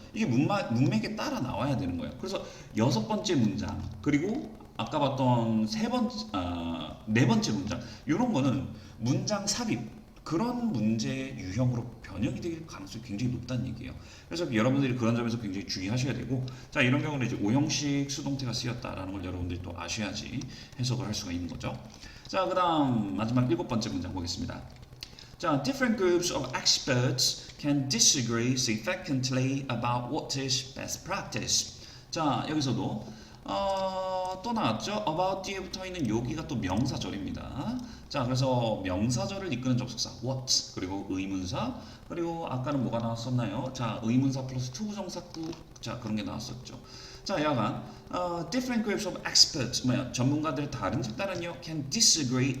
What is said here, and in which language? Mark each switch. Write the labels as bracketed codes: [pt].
[ko] 이게 문맥에 따라 나와야 되는 거예요. 그래서 여섯 번째 문장, 그리고 아까 봤던 네 번째 문장, 이런 거는 문장 삽입, 그런 문제 유형으로 변형이 될 가능성이 굉장히 높다는 얘기예요. 그래서 여러분들이 그런 점에서 굉장히 주의하셔야 되고, 자, 이런 경우는 이제 오형식 수동태가 쓰였다라는 걸 여러분들이 또 아셔야지 해석을 할 수가 있는 거죠. 자, 그다음 마지막 일곱 번째 문장 보겠습니다. [en] 자, different groups of experts can disagree significantly about what is best practice. [ko] 자, 여기서도 또 나왔죠. about 뒤에 붙어 있는 여기가 또 명사절입니다. 자, 그래서 명사절을 이끄는 접속사 what, 그리고 의문사, 그리고 아까는 뭐가 나왔었나요? 자, 의문사 플러스 투부정사구, 자, 그런 게 나왔었죠. 자, 여하간 [en] different groups of experts, [ko] 뭐야, 전문가들의 다른 집단은요 [en] can disagree.